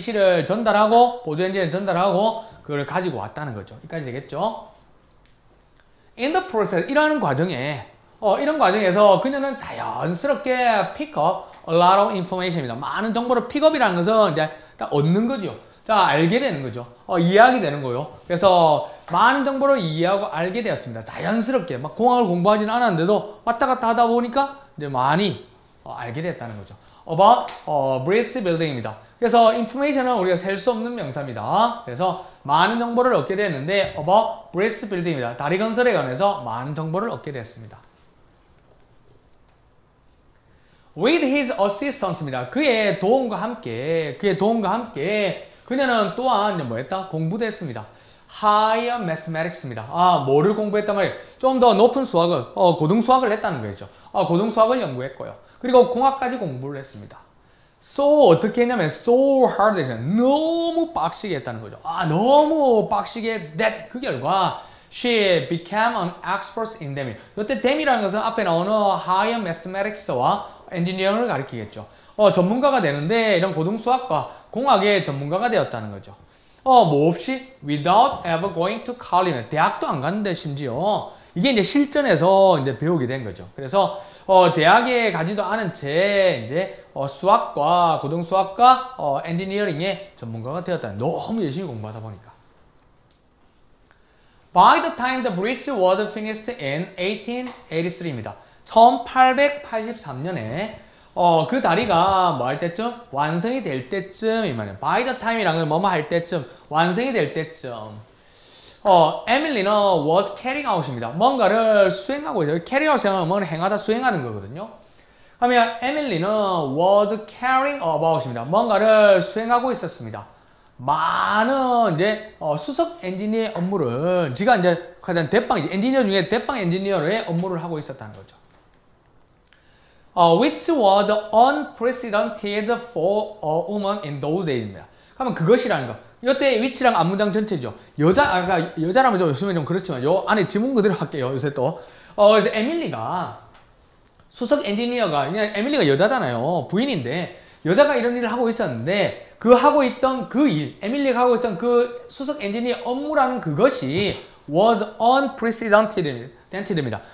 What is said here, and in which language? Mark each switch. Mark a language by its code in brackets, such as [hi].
[ko] 지시를 전달하고 보조 엔진을 전달하고 그걸 가지고 왔다는 거죠. 여기까지 되겠죠? [en] In the process, [ko] 이런 과정에서 그녀는 자연스럽게 [en] pick up a lot of information입니다. [ko] 많은 정보를 픽업이라는 것은 이제 딱 얻는 거죠. 자, 알게 되는 거죠. 이해하게 되는 거요. 그래서 많은 정보를 이해하고 알게 되었습니다. 자연스럽게 막 공학을 공부하지는 않았는데도 왔다 갔다 하다 보니까 이제 많이 알게 됐다는 거죠. [en] about bridge building입니다. [ko] 그래서 information은 우리가 셀 수 없는 명사입니다. 그래서 많은 정보를 얻게 됐는데 [en] about bridge building [ko] 입니다. 다리 건설에 관해서 많은 정보를 얻게 됐습니다. [en] With his assistance입니다. [ko] 그의 도움과 함께 그녀는 또한 뭐 했다? 공부도 했습니다. [en] Higher mathematics입니다. [ko] 뭐를 공부했단 말이에요? 좀 더 높은 수학을, 고등수학을 했다는 거죠. 고등수학을 연구했고요. 그리고 공학까지 공부를 했습니다. So 어떻게 했냐면 [en] so hard [ko] 했어요. 너무 빡시게 했다는 거죠. 너무 빡시게 [en] that [ko] 그 결과 [en] she became an expert in them. [ko] 이때 them이라는 것은 앞에 나오는 [en] higher mathematics [ko] 와 engineering을 가리키겠죠. 전문가가 되는데 이런 고등수학과 공학의 전문가가 되었다는 거죠. [en] 뭐 없이 without ever going to college. [ko] 대학도 안 갔는데 심지어 이게 이제 실전에서 이제 배우게 된 거죠. 그래서 대학에 가지도 않은 채 이제 수학과 고등수학과 엔지니어링의 전문가가 되었다는 너무 열심히 공부하다 보니까. [en] By the time the bridge was finished in 1883입니다. [ko] 1883년에 그 다리가 뭐 할 때쯤? 완성이 될 때쯤 이 말이에요. By the time이란 건 뭐뭐 할 때쯤, 완성이 될 때쯤. [en] 에밀리는 was carrying out입니다. [ko] 뭔가를 수행하고 있어요. carry out이란 건 행하다, 수행하는 거거든요. [en] 그러면 에밀리는 was carrying about입니다. [ko] 뭔가를 수행하고 있었습니다. 많은 이제 수석 엔지니어의 업무를 지가 이제 가장 엔지니어 중에 대빵 엔지니어의 업무를 하고 있었다는 거죠. [en] Which was unprecedented for a woman in those days입니다. [ko] 그러면 그것이라는 거. 이때 which랑 앞문장 전체죠. 여자라면 좀 요즘에 좀 그렇지만 요 안에 지문 그대로 할게요. 요새 또. 그래서 에밀리가 수석 엔지니어가 그냥 에밀리가 여자잖아요. 부인인데 여자가 이런 일을 하고 있었는데 하고 있던 그 일, 에밀리가 하고 있던 그 수석 엔지니어 업무라는 그것이 [en] was unprecedented [ko] 입니다.